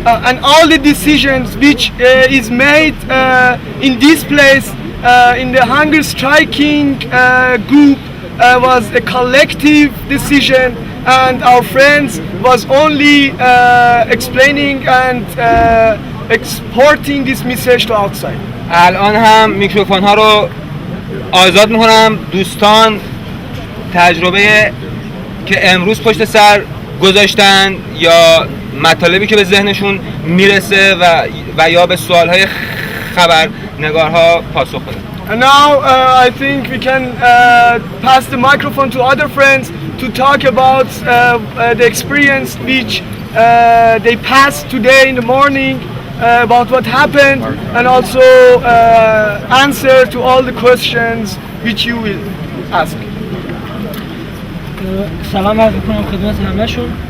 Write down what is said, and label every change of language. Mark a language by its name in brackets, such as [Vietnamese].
[English] And all the decisions which is made in this place in the hunger striking group was a collective decision, and our friends was only explaining and exporting this message to outside. [Persian] الان هم میکروفون ها رو آزاد میکنم. دوستان تجربه که امروز پشت سر گذاشتن یا مطالبی که به ذهنشون میرسه و یا به سوالهای خبرنگارها پاسخ بدن. [English] And now I think we can pass the microphone to other friends to talk about the experience which they passed today in the morning, about what happened, and also answer to all the questions which you will ask. [Persian] سلام عرض می‌کنم خدمت همه‌شون.